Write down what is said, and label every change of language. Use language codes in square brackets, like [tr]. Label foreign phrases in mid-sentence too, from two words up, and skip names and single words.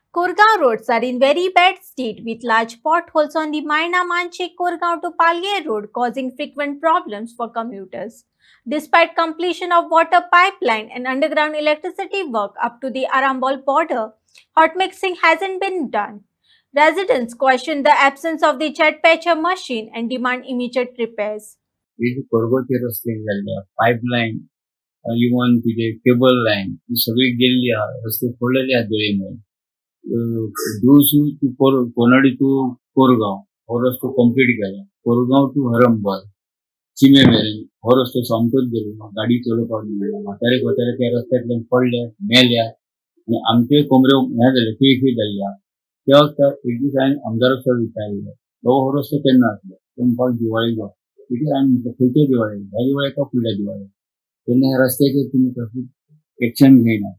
[en] Kurgaon roads are in very bad state with large potholes on the Maina Manchik Kurgaon to Palgir road causing frequent problems for commuters. Despite completion of water pipeline and underground electricity work up to the Arambol border, hot mixing hasn't been done. Residents question the absence of the jet patcher machine and demand immediate repairs. [mr] हे जे कोरगोचे रस्ते झाले पाईपलाईन इव्हन तिथे [en] cable line [mr] ही सगळी गेलेली आहे. रस्ते फोडलेले आहेत धुळेमुळे. [kok] दूस टू कोनाडी टू कोरगाव हो रस्तो कंप्लीट केला. कोरगाव टू हरंबल चिमे मेरेन हो रस्तो सोमतोच गेलो. गाडी चलोवपाक दिली म्हातारे कोतारे त्या रस्त्यातल्यान पडल्या मेल्या आणि आमचे कोमऱ्यो हे जाले खी जाल्ल्या. त्या वखदार एक दीस हांवें आमदाराक विचारलें बाबा हो रस्तो केन्ना जातलो तो म्हणपाक दिवाळेक हांवें म्हटलें खंयच्या दिवाळेक ह्या दिवाळेक काय फुडल्या दिवाळेक तेन्ना ह्या रस्त्याचेर तुमी कसली एक्शन घेयना.